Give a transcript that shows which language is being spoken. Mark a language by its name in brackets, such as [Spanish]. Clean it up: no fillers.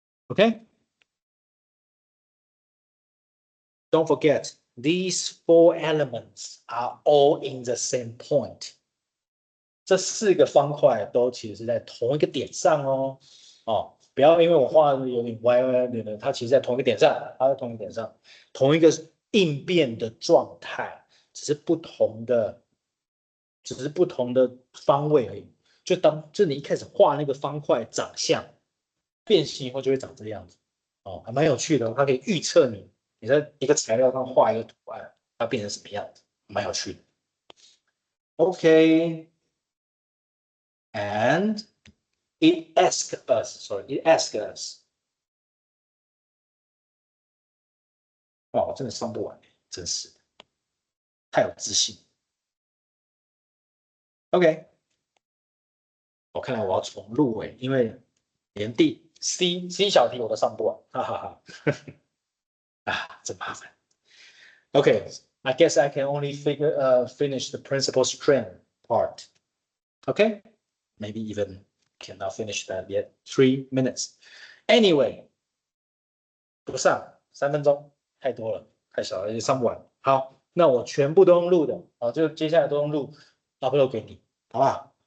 [English] Okay? Don't forget, these 4 elements are all in the same point. [Chinese] 这4个方块都其实是在同一个点上哦。不要因为我画的有点歪歪的，它其实在同一个点上，它在同一个点上，同一个应变的状态，只是不同的方位而已。就你一开始画那个方块长相，变形以后就会长这个样子。还蛮有趣的，它可以预测你在一个材料上画一个图案，它变成什么样子，蛮有趣的。 [English] OK， and it asks us， [Chinese] 哇，我真的上不完，真是的，太有自信。 OK， 我看来我要重录因为连第 C 小题我都上不完，哈哈哈。真麻烦。 [English] Okay, I guess I can only finish the principal strain part. Okay, maybe even cannot finish that yet. 3 minutes. [Chinese] Anyway， 不上3分钟，太多了，太少了，也上不完。好，那我全部都用录的，就接下来都用录 upload 给你，好不好？